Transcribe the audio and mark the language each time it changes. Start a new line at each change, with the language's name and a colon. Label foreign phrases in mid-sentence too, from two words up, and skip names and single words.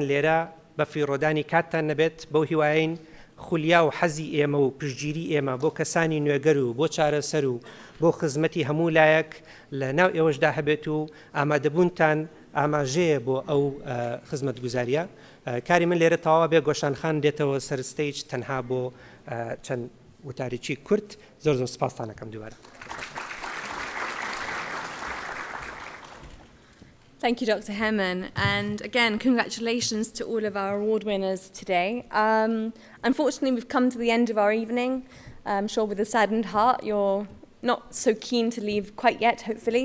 Central Kurdish: لێرە بە فیڕۆدانی کاتتان نەبێت بەو هیوایین خولیا و حەزی ئێمە و پشتگیری ئێمە بۆ کەسانی نوێگەر و بۆ چارەسەر و بۆ خزمەتی هەموو لایەک لە ناو ئێوەشدا هەبێت و ئامادەبوونتان ئاماژەیە بۆ ئەو خزمەت گوزاریە. کاری من لێرە تەواوە بێ گۆشانخان دێتەوە سەر ستەیج تەنها بۆ چەند وتارێکی کورت زۆر زۆر سپاستانەکەم دووبارە.
English: Thank you, Dr. Hemmen. And again, congratulations to all of our award winners today. Unfortunately, we've come to the end of our evening. I'm sure with a saddened heart, you're not so keen to leave quite yet, hopefully.